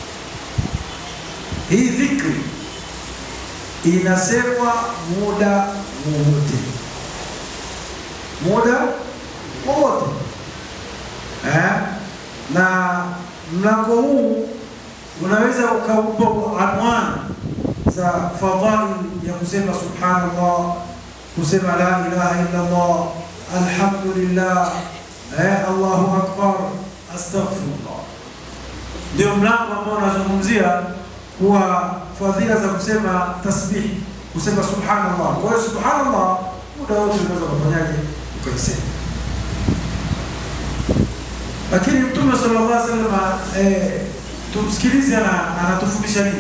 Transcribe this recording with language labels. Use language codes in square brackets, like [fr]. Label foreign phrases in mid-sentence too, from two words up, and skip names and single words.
[sw] Hii dhikri inasemwa muda wowote, na mlango huu unaweza ukaupa anwani za fadhail ya kusema subhanallah, kusema [ar] لا إله إلا الله، الحمد لله، الله أكبر، أستغفر الله. [sw] Ndio mlango ambao unazungumzia kuwa fadhila za kusema tasbih, kusema subhanallah. Kwa hiyo subhanallah muda wote unaweza kufanyaje, ukaisema. Lakini Mtume [ar] صلى الله عليه وسلم [sw] tumsikilize anatufundisha nini?